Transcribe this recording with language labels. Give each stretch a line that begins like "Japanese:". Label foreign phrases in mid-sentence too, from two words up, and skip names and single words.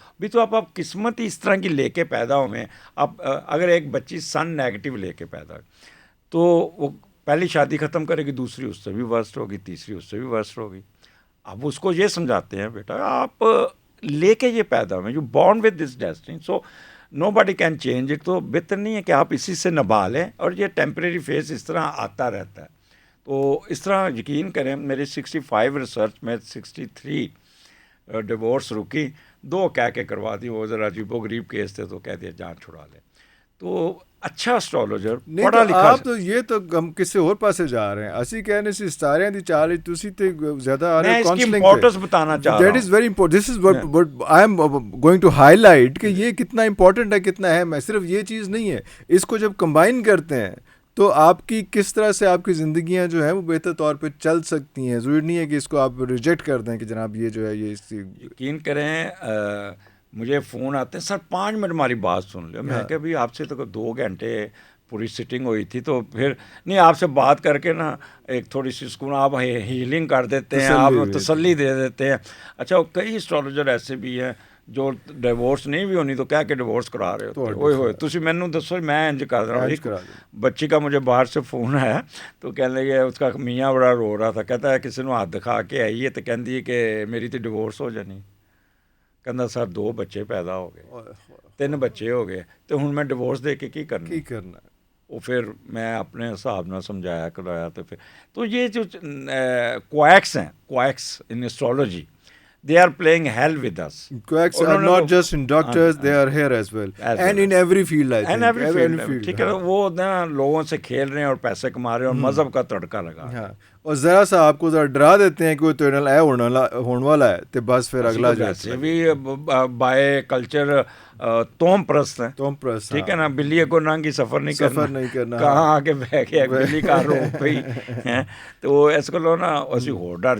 Urdu: بھی تو آپ قسمت ہی اس طرح کی لے کے پیدا ہوئے ہیں. اب اگر ایک بچی
English: sun negative
Urdu: لے کے پیدا ہوئی, تو وہ پہلی شادی ختم کرے گی, دوسری اس سے بھی ورسٹ ہوگی, تیسری اس سے بھی ورسٹ ہوگی. اب اس کو یہ سمجھاتے ہیں, بیٹا آپ لے کے یہ پیدا ہوئے,
English: You born with this destiny, so nobody can change it.
Urdu: تو بہتر نہیں ہے کہ آپ اسی سے نبھا لیں, اور یہ
English: temporary phase
Urdu: اس طرح آتا رہتا ہے. تو اس طرح یقین کریں, میری 65 ریسرچ میں 63 ڈیورس رکی, 2 کہہ کے کروا دی. وہ ذرا عجیب و غریب کیس تھے, تو کہہ دیا جان چھڑا لے. تو اچھا اسٹرالوجر پڑھا لکھا.
Punjabi: آپ تو یہ تو ہم کسی اور پاسے جا رہے ہیں, اسی کہنے سے ستاریاں دی چاہ رہی, تسی تے زیادہ آ رہے
Urdu: کاؤنسلنگ. میں اس کی امپورٹنس بتانا چاہ رہا ہوں.
English: That is very important, this is what I am going to highlight,
Urdu: کہ یہ کتنا امپورٹنٹ ہے, کتنا اہم ہے. صرف یہ چیز نہیں ہے, اس کو جب کمبائن کرتے ہیں تو آپ کی کس طرح سے آپ کی زندگیاں جو ہیں وہ بہتر طور پہ چل سکتی ہیں. ضروری نہیں ہے کہ اس کو آپ ریجیکٹ کر دیں کہ جناب یہ جو ہے یہ اس کی. یقین کریں, مجھے فون آتے ہیں, سر 5 منٹ ہماری بات سن لو. میں کہ بھی آپ سے تو 2 گھنٹے پوری سٹنگ ہوئی تھی, تو پھر نہیں, آپ سے بات کر کے نا ایک تھوڑی سی سکون, آپ ہیلنگ کر دیتے ہیں, آپ تسلی دے دیتے ہیں. اچھا, کئی اسٹرالوجر ایسے بھی ہیں جو ڈیورس نہیں بھی ہونی تو کہہ کے ڈیورس کرا رہے ہوتے.
Punjabi: اوئے ہوئے, تسی مینوں دسو,
Urdu: میں انج کر رہا ہوں. بچی کا مجھے باہر سے فون آیا, تو کہنے لگے, اس کا میاں بڑا رو رہا تھا, کہتا ہے کسی نے ہاتھ دکھا کے آئی ہے, تو کہندی ہے کہ میری تو ڈیورس ہو جانی.
Punjabi: کہندا سر 2 بچے پیدا ہو گئے, 3 بچے ہو گئے, تو ہن میں ڈیورس دے کے کی کرنا.
Urdu: وہ پھر میں اپنے حساب نہ سمجھایا کرایا. تو یہ جو کویکس ہیں,
English: quacks in astrology, they are playing hell with us. Quacks are not just in doctors, they are here as well. And in every field, I think. And every field.
Urdu: ٹھیک ہے, وہ نا لوگوں سے کھیل رہے ہیں اور پیسے کما رہے ہیں اور مذہب کا تڑکا لگا. ہاں, اور ذرا سا آپ کو ذرا ڈرا دیتے ہیں کہ وہ ٹنل ہے ہونے والا ہے تو بس پھر اگلا جیسے بھی بائے کلچر توم پرست ہیں، ٹھیک ہے نا، بلی کو ننگی سفر نہیں کرنا، کہاں آگے بہ گیا بلی کا روپ پہ ہی، تو اس کو لو نا اسی ہو ڈر